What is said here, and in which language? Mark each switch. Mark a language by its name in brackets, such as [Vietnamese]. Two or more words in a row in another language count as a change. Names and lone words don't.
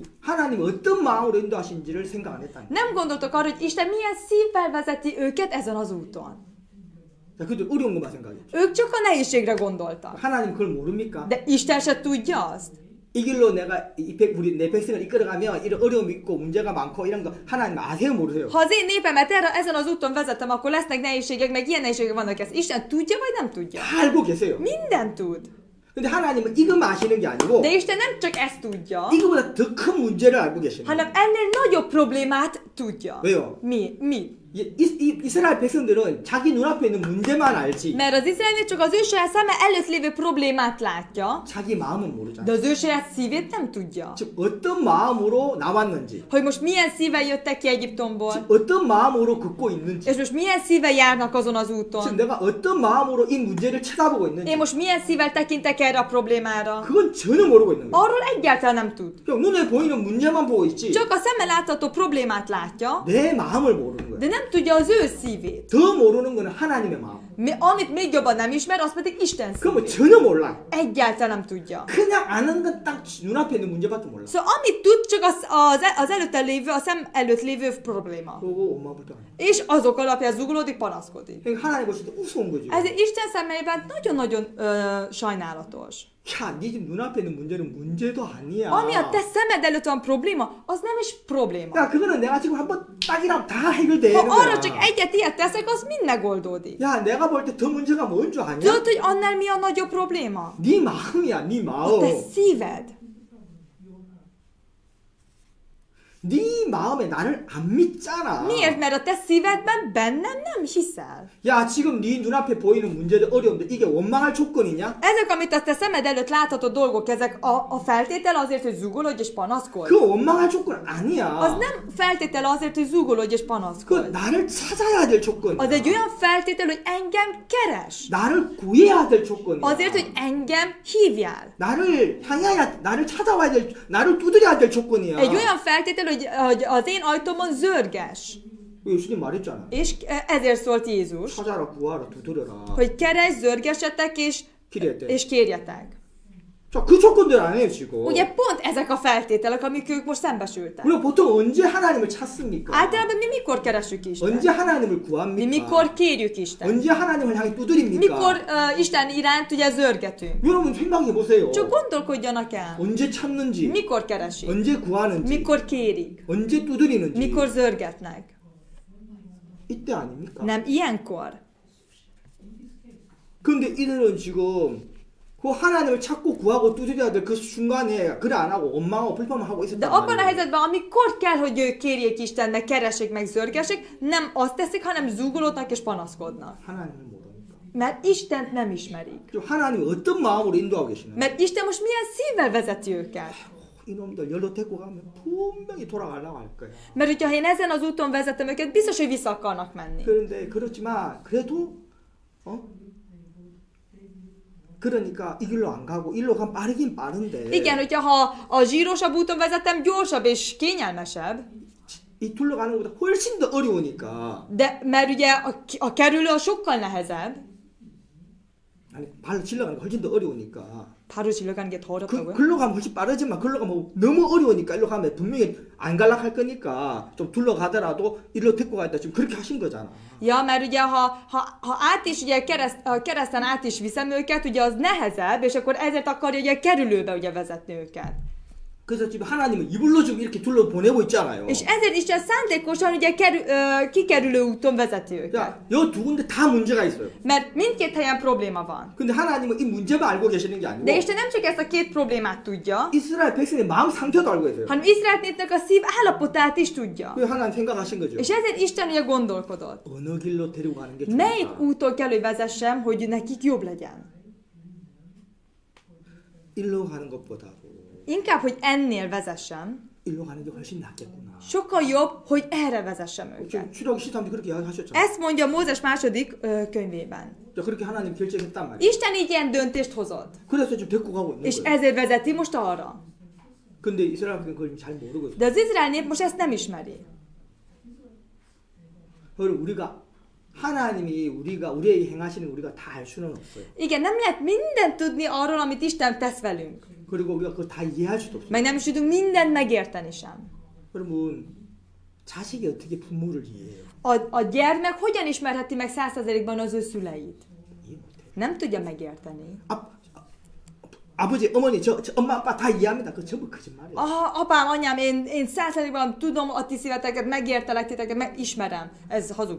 [Korean] 하나님 어떤 마음으로 인도하신지를 생각 안 했다는. [Hungarian] nem gondoltok arra, hogy Isten milyen szívvel vezeti őket ezen az úton. [Korean] 자, 그들 어려운 것만 생각했죠. [Hungarian] Ők csak a nehézségre gondoltak. [Korean] 하나님 그걸 모릅니까? [Hungarian] De Isten se tudja azt. [Korean] 이 길로 내가 우리 내 백성을 이끌어가면 이런 어려움이 있고 문제가 많고 이런 거 하나님 아세요 모르세요? [Hungarian] Ha az én népemet ezen az úton vezetem, akkor lesznek nehézségek, meg ilyen nehézségek vannak. Ezt Isten tudja, vagy nem tudja? [Korean] 다 알고 계세요. [Hungarian] Mindent tud. [Korean] 근데 하나님은 이것만 아시는 게 아니고 [Hungarian] De Isten nem csak ezt tudja, [Korean] 이거보다 더 큰 문제를 알고 계시는 거예요. [Hungarian] hanem ennél nagyobb problémát tudja. [Korean] 왜요? [Hungarian] Mi? [Korean] 이스라엘 백성들은 자기 눈앞에 있는 문제만 알지. [Hungarian] Mert az izraeli csak az ő saját szeme előtt lévő problémát látja, [Korean] 자기 마음은 모르잖아. [Hungarian] de az ő saját szívét nem tudja. [Korean] 즉 어떤 마음으로 나왔는지, [Hungarian] Hogy most milyen szívvel jöttek ki Egyiptomból, [Korean] 즉 어떤 마음으로 걷고 있는지, [Hungarian] és most milyen szívvel járnak azon az [Korean] 즉 [Hungarian] úton. [Korean] 내가 어떤 마음으로 이 문제를 쳐다보고 있는지, [Hungarian] Én most milyen szívvel tekintek erre a problémára. [Korean] 그건 전혀 모르고 있는 거야. [Hungarian] Arról egyáltalán nem tud. [Korean] 그냥 눈에 보이는 문제만 보고 있지. [Hungarian] Csak a szeme látható problémát látja, [Korean] 내 마음을 모르는 거야. [Hungarian] de nem tudja az ő szívét. [Korean] 더 모르는 거는 하나님의 마음. [Hungarian] Amit még jobban nem ismer, az pedig Isten [Korean] 그러면 [Hungarian] szívét. [Korean] 전혀 몰라. [Hungarian] Egyáltalán nem tudja. [Korean] 그냥 아는 건 딱 눈앞에 있는 문제밖에 몰라. [Hungarian] Szóval amit tud, csak az előtte lévő, a szem előtt lévő probléma. [Korean] 그거 엄마부터 안 해. [Hungarian] És azok alapján zúgolódik, panaszkodik. [Korean] 그러니까 하나님 보실 때 우스운 거지. [Hungarian] Ez Isten szemében nagyon-nagyon sajnálatos. [Korean] 야, 네 집 눈앞에 있는 문제는 문제도 아니야. [Hungarian] Ami a te szemed előtt van probléma, az nem is probléma. [Korean] 야, 그거는 내가 지금 한번 딱이라면 다 해결되는 [Hungarian] Ha arra [Korean] 거야. [Hungarian] csak egyet ilyet teszek, az mind megoldódik. [Korean] 야, 내가 볼 때 더 문제가 뭔 줄 아냐? [Hungarian] Tudod, hogy annál mi a nagyobb probléma? [Korean] 네 마음이야, 네 [Hungarian] A [Korean] 마음. [Hungarian] te szíved. [Korean] 네 마음에 나를 안 믿잖아. [Hungarian] Miért? Mert a te szívedben bennem nem hiszel. [Korean] 야, 지금 네 눈앞에 보이는 문제들, 어려움들, 이게 원망할 조건이냐? [Hungarian] Ezek, amit a te szemed előtt látható dolgok, ezek a feltétel azért, hogy zúgolódj és panaszkodj. [Korean] 그거 원망할 조건 아니야. [Hungarian] Az nem feltétel azért, hogy zúgolódj és [Korean] 그 [Hungarian] panaszkodj. [Korean] 나를 찾아야 될 조건이야. [Hungarian] Az egy olyan feltétel, hogy engem keres. [Korean] 나를 구해야 될 조건이야. [Hungarian] Azért, hogy engem hívjál. [Korean] 나를 향해야, 나를 찾아와야 될, 나를 두드려야 될 조건이야. [Hungarian] Egy olyan feltétel, hogy az én ajtómon zörges. [Korean] 예수님 말했잖아. [Hungarian] És ezért szólt Jézus, [Korean] 찾아라, 구하라, 두드려라. [Hungarian] hogy keres, zörgesetek és kérjetek. [Korean] 자, 그 조건들 안 해요, 지금. [Hungarian] Ugye pont ezek a feltételek, amik ők most szembesültek. [Korean] 우리가 보통 언제 하나님을 찾습니까? [Hungarian] Általában mi mikor keresünk Istent? [Korean] 언제 하나님을 [Hungarian] Mi [Korean] 구합니까? [Hungarian] mikor kérjük Istent? [Korean] 언제 하나님을 향해 두드립니까? [Hungarian] Mikor Isten iránt ugye zörgetünk? [Korean] 여러분 생각해 보세요. [Hungarian] Csak gondolkodjanak el. [Korean] 언제 찾는지, [Hungarian] Mikor keresik? [Korean] 언제 구하는지, [Hungarian] Mikor kérik? [Korean] 언제 두드리는지. [Hungarian] Mikor zörgetnek? [Korean] 이때 아닙니까? [Hungarian] Nem ilyenkor. [Korean] 근데 이들은 지금 그 하나님을 찾고 구하고 두드려야 될 그 순간에 그래 안 하고 원망하고 불평하고 [Hungarian] De [Korean] 있었단 [Hungarian] abban a [Korean] 말이에요. [Hungarian] helyzetben, amikor kell, hogy ők kérjék Istennek, keressék meg, zörgessék, nem azt teszik, hanem zúgolódnak és panaszkodnak. [Korean] 하나님을 모르니까. [Hungarian] Mert Istent nem ismerik. [Korean] 좀 하나님이 어떤 마음으로 인도하고 계시나? [Hungarian] Mert Isten most milyen szívvel vezeti őket. [Korean] 이놈들 열로 데리고 가면 분명히 돌아가려고 할 거야. [Hungarian] Mert hogyha én ezen az úton vezetem őket, biztos, hogy vissza akarnak menni. [Korean] 그런데 그렇지만 그래도 그러니까 이 길로 안 가고 일로 가면 빠르긴 빠른데 [Hungarian] Igen, hogyha a zsírosabb úton vezetem, gyorsabb és kényelmesebb, [Korean] 이 둘러 가는 것보다 훨씬 더 어려우니까 [Hungarian] de mert ugye a kerülő a sokkal nehezebb, [Korean] 아니 발로 질러가는 게 훨씬 더 어려우니까 바로 질러가는 게 더 어렵다고요? 글로 가면 훨씬 빠르지만 글로 가면 너무 어려우니까 일로 가면 분명히 안 갈락할 거니까 좀 둘러 가더라도 일로 데리고 가겠다 지금 그렇게 하신 거잖아. [Hungarian] Ja, mert ugye ha át is, ugye a kereszten át is viszem őket, ugye az nehezebb, és akkor ezért akarja ugye kerülőbe ugye vezetni őket. [Korean] 그래서 지금 하나님은 이불로 지금 이렇게 둘러 보내고 있잖아요. [Hungarian] És ezért Isten szándékosan ugye kikerülő úton vezeti őket. [Korean] 자, 요 두 군데 다 문제가 있어요. [Hungarian] Mert mindkét helyen probléma van. [Korean] 근데 하나님은 이 문제만 알고 계시는 게 아니고 [Hungarian] De Isten nem csak ezt a két problémát tudja, [Korean] 이스라엘 백성의 마음 상태도 알고 계세요. [Hungarian] hanem Izrael népnek a szív állapotát is tudja. [Korean] 그 하나님 생각하신 거죠. [Hungarian] És ezért Isten ugye gondolkodott. [Korean] 어느 길로 데리고 가는 게 [Hungarian] Melyik [Korean] 좋을까? [Hungarian] úton kell, hogy vezessem, hogy nekik jobb legyen? [Korean] 일로 가는 것보다도 [Hungarian] Inkább, hogy ennél vezessem, [Korean] 일로 가는 게 훨씬 낫겠구나. [Hungarian] sokkal jobb, hogy erre vezessem őket. [Korean] 지금 출애굽기 13절 그렇게 이야기하셨잖아요. [Hungarian] Ezt mondja Mózes második könyvében. [Korean] 자, 그렇게 하나님 결정했단 말이에요. [Hungarian] Isten így ilyen döntést hozott. [Korean] 그래서 지금 데리고 가고 있는 [Hungarian] És [Korean] 거예요. [Hungarian] ezért vezeti most arra. [Korean] 근데 이스라엘 백성은 그걸 잘 모르고 있어요. [Hungarian] De az Izrael nép most ezt nem ismeri. [Korean] 그걸 우리가 하나님이 우리의 행하시는 우리가 다 알 수는 없어요. [Hungarian] Igen, nem lehet mindent tudni arról, amit Isten tesz velünk. [Korean] 그리고 우리가 그걸 다 이해할 수도 없어요. [Hungarian] Meg nem is tudunk mindent megérteni sem. [Korean] 여러분, 자식이 어떻게 부모를 이해해요? [Hungarian] A gyermek hogyan ismerheti meg 100%-ban az ő szüleit? [Korean] 이해 못해요. [Hungarian] Nem tudja megérteni. [Korean] 아버지, 어머니, 저 엄마, 아빠 다 이해합니다. 그거 전부 거짓말이에요. [Hungarian] Apám, anyám, én 100%-ban tudom a ti szíveteket, megértelek titeket, ismerem. Ez hazugság.